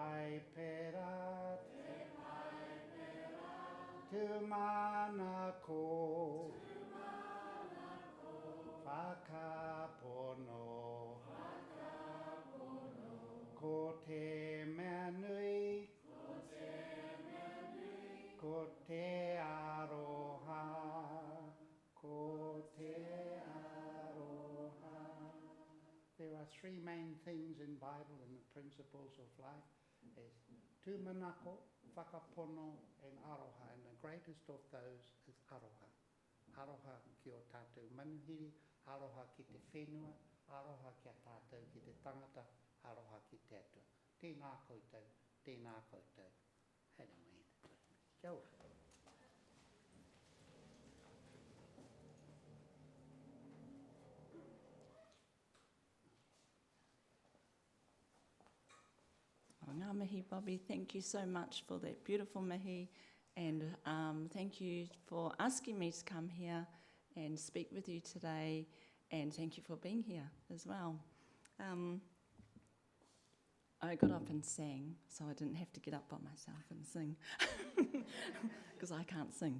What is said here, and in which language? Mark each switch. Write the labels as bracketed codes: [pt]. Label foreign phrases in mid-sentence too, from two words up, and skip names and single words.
[mi] pai pera, tu mana ko, whakapono, ko te mea nui, ko te aroha, ko te aroha. [en] There are three main things in Bible and the principles of life is [mi] tūmanako, whakapono [en] and aroha, and the greatest of those is aroha. [mi] Aroha ki o tātou manuhiri, aroha ki te whenua, aroha ki a tātou ki te tangata, aroha ki te atua. Tēnā koutou, tēnā koutou. Anyway, kia ora. Ngā mihi, Bobby. [en] Thank you so much for that beautiful mihi, and thank you for asking me to come here and speak with you today, and thank you for being here as well. I got up and sang, so I didn't have to get up by myself and sing, because I can't sing.